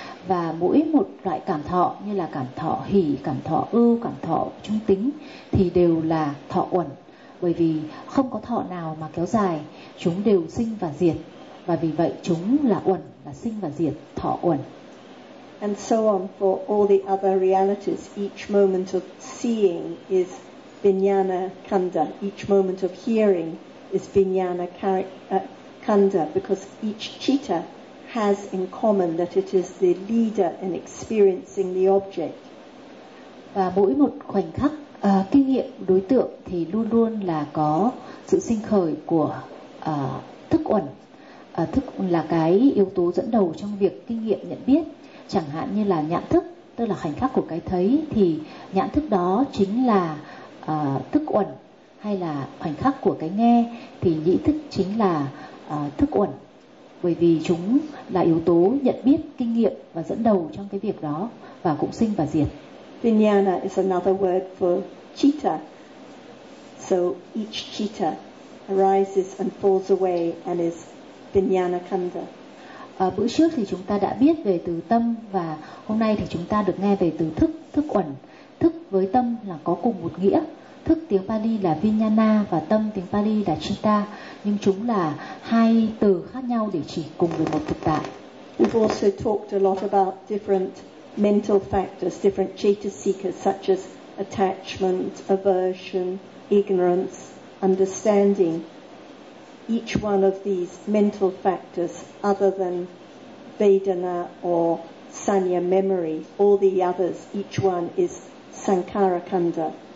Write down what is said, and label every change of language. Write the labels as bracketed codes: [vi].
[vi] Và mỗi một loại cảm thọ như là cảm thọ hỷ, cảm thọ ưu, cảm thọ trung tính thì đều là thọ uẩn, bởi vì không có thọ nào mà kéo dài, chúng đều sinh và diệt, và vì vậy chúng là uẩn, là sinh và diệt, thọ uẩn. [en] And so on for all the other realities. Each moment of seeing is Vijnana Khanda, each moment of hearing is Vijnana Khanda, because each citta has in common that it is the leader in experiencing the object. [vi] Và mỗi một khoảnh khắc kinh nghiệm đối tượng thì luôn luôn là có sự sinh khởi của thức uẩn. Thức là cái yếu tố dẫn đầu trong việc kinh nghiệm nhận biết, chẳng hạn như là nhãn thức, tức là khoảnh khắc của cái thấy, thì nhãn thức đó chính là thức uẩn, hay là khoảnh khắc của cái nghe thì nhĩ thức chính là thức uẩn, bởi vì chúng là yếu tố nhận biết, kinh nghiệm và dẫn đầu trong cái việc đó, và cũng sinh và diệt. [en] Vijnana is another word for citta. So each citta arises and falls away and is Vijnana Khanda. [vi] Bữa trước thì chúng ta đã biết về từ tâm, và hôm nay thì chúng ta được nghe về từ thức, thức uẩn. Thức với tâm là có cùng một nghĩa. Thức tiếng Pali là Vijnana và tâm tiếng Pali là Citta, nhưng chúng là hai từ khác nhau để chỉ cùng với một thực tại. [en] We've also talked a lot about different mental factors, different chetasikas, such as attachment, aversion, ignorance, understanding. Each one of these mental factors, other than Vedana or Sanya memory, all the others, each one is Sankhara Khanda.